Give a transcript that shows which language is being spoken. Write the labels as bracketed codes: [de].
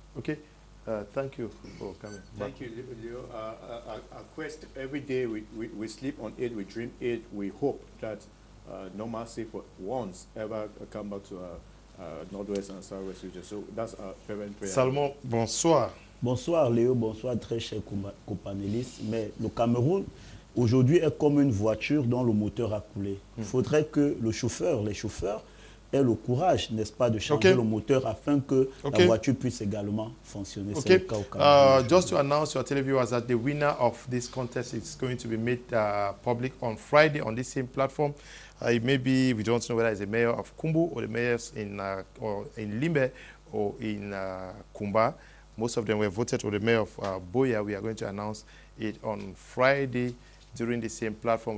[en] Okay. Thank you for coming. Thank you, Leo. Our quest every day, we sleep on it, we dream it, we hope that normalcy for once ever come back to Northwest and Southwest region. So that's our fervent prayer. [fr] Salmon, bonsoir. Bonsoir Léo, bonsoir très chers copanélistes. Mais le Cameroun aujourd'hui est comme une voiture dont le moteur a coulé. Il faudrait que les chauffeurs aient le courage, n'est-ce pas, de changer le moteur afin que la voiture puisse également fonctionner. [en] Okay. Just to announce to our televiewers that the winner of this contest is going to be made public on Friday on this same platform. Maybe we don't know whether it's the mayor of Kumbu or the mayors in Limbe or in Kumba. Most of them were voted, or the mayor of Boya. We are going to announce it on Friday during the same platform.